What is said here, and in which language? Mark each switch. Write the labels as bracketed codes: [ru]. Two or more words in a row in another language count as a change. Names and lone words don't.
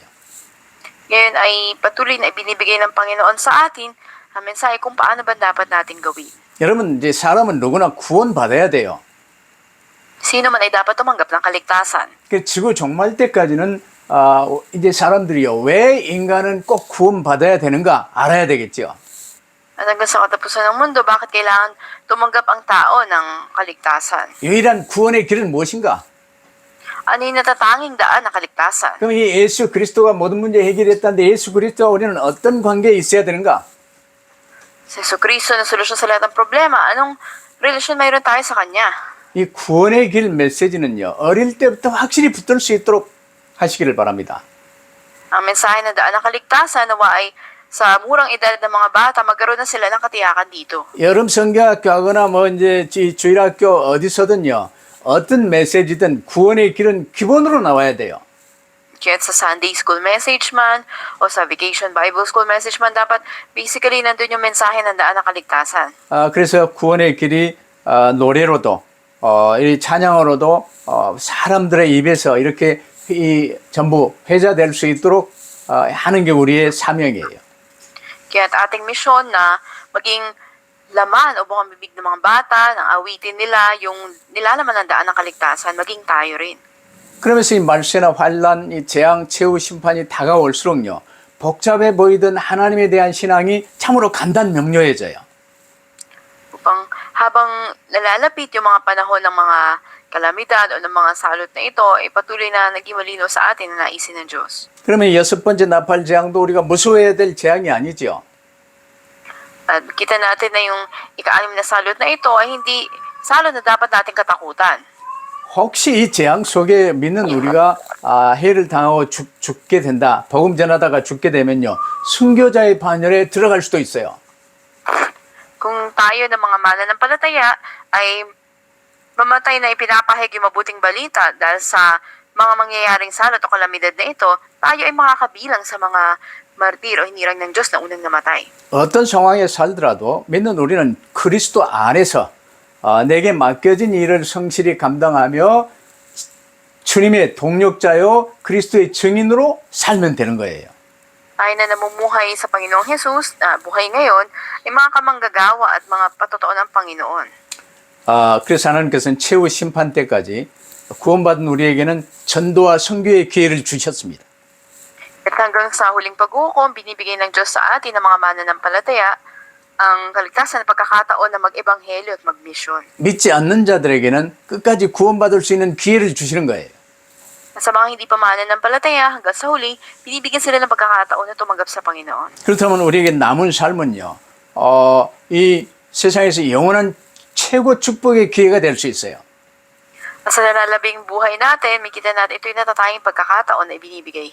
[tl] Ngayon ay patuloy na ibinibigay ng Panginoon sa atin ang mensahe kung paano ba dapat natin gawin. [ko] 여러분 이제 사람은 누구나 구원받아야 돼요. [tl] Sino man ay dapat tumanggap ng kaligtasan. [ko] 그 지구 종말 때까지는 이제 사람들이요 왜 인간은 꼭 구원받아야 되는가 알아야 되겠죠. [tl] At hanggang sa katapusan ng mundo, bakit kailangan tumanggap ang tao ng kaligtasan? [ko] 유일한 구원의 길은 무엇인가? [tl] Ano yung natatanging daan ng kaligtasan? [ko] 그럼 이 예수 그리스도가 모든 문제 해결했다는데 예수 그리스도와 우리는 어떤 관계에 있어야 되는가? [tl] Si Jesucristo na solusyon sa lahat ng problema, anong relasyon mayroon tayo sa Kanya? [ko] 이 구원의 길 메시지는요 어릴 때부터 확실히 붙들 수 있도록 하시기를 바랍니다. [tl] Ang mensahe ng daan ng kaligtasan nawa ay sa murang edad ng mga bata, magkaroon na sila ng katiyakan dito. [ko] 여름 성경학교 하거나 뭐 이제 주일학교 어디서든요 어떤 메시지든 구원의 길은 기본으로 나와야 돼요. [tl] Kahit sa [en] Sunday school message [tl] man o sa [en] vacation Bible school message [tl] man, dapat basically nandun yung mensahe ng daan ng kaligtasan. [ko] 그래서 구원의 길이 노래로도 이 찬양으로도 사람들의 입에서 이렇게 전부 회자될 수 있도록 하는 게 우리의 사명이에요. [tl] Kaya ating misyon na maging laman o bukang bibig ng mga bata, ng awitin nila, yung nilalaman ng daan ng kaligtasan, maging tayo rin. [ko] 그러면서 이 말세나 환란, 이 재앙, 최후 심판이 다가올수록요, 복잡해 보이던 하나님에 대한 신앙이 참으로 간단명료해져요. [tl] Upang habang nalalapit yung mga panahon ng mga kalamidad o ng mga salot na ito, ay patuloy na naging malino sa atin na naisin ng Diyos. [ko] 그러면 여섯 번째 나팔 재앙도 우리가 무서워해야 될 재앙이 아니죠. [tl] At kita natin na yung ika-anim na salot na ito ay hindi salot na dapat natin katakutan. [ko] 혹시 이 재앙 속에 믿는 우리가 해를 당하고 죽게 된다. 복음 전하다가 죽게 되면요. 순교자의 반열에 들어갈 수도 있어요. [tl] Kung tayo ng mga mananampalataya ay mamatay na ipinapahayag yung mabuting balita dahil sa mga mangyayaring salot o kalamidad na ito, tayo ay makakabilang sa mga martir o hinirang ng Diyos na unang namatay. [ko] 어떤 상황에 살더라도 믿는 우리는 그리스도 안에서 내게 맡겨진 일을 성실히 감당하며 주님의 동력자요 그리스도의 증인으로 살면 되는 거예요. [tl] Tayo na namumuhay sa Panginoong Jesus, na buhay ngayon, ay mga kamanggagawa at mga patotoo ng Panginoon. [ko] 그래서 하나님께서는 최후 심판 때까지 구원받은 우리에게는 전도와 선교의 기회를 주셨습니다. [tl] At hanggang sa huling pag-uukom, binibigay ng Diyos sa atin ng mga mananampalataya ang kaligtasan na pagkakataon na mag-ebanghelyo at mag-misyon. [ko] 믿지 않는 자들에게는 끝까지 구원받을 수 있는 기회를 주시는 거예요. [tl] Sa mga hindi pa mananampalataya, hanggang sa huli, binibigyan sila ng pagkakataon na tumanggap sa Panginoon. [ko] 그렇다면 우리에게 남은 삶은요, 이 세상에서 영원한 최고 축복의 기회가 될 수 있어요. [tl] Sa nalalabing buhay natin, makita natin ito'y natatanging pagkakataon na ibinibigay.